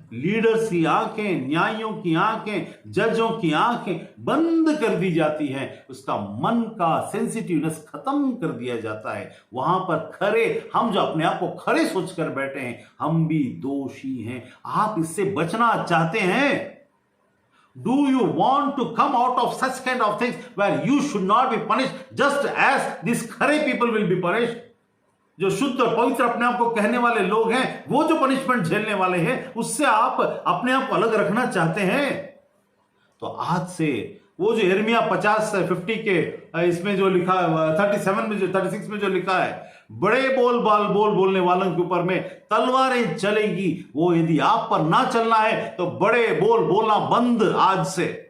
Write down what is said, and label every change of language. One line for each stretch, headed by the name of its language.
Hindi: Leaders की आंखें, न्यायों की आंखें, जजों की आंखें बंद कर दी जाती हैं। उसका मन का सेंसिटिवनेस खत्म कर दिया जाता है। वहां पर खरे, हम जो अपने आप को खरे सोचकर बैठे हैं, हम भी दोषी हैं। आप इससे बचना चाहते हैं?
English: Do you want to come out of such kind of things where you should not be punished just as these खरे people will be punished?
Hindi: जो शुद्ध और पवित्र अपने आप को कहने वाले लोग हैं, वो जो पनिशमेंट झेलने वाले हैं, उससे आप अपने आप को अलग रखना चाहते हैं? तो आज से वो जो यिर्मयाह 50 के इसमें जो लिखा है, 36 में जो लिखा है, बड़े बोलने वालों के ऊपर में तलवारें चलेगी, वो यदि आप पर ना चलना है तो बड़े बोलना बंद आज से।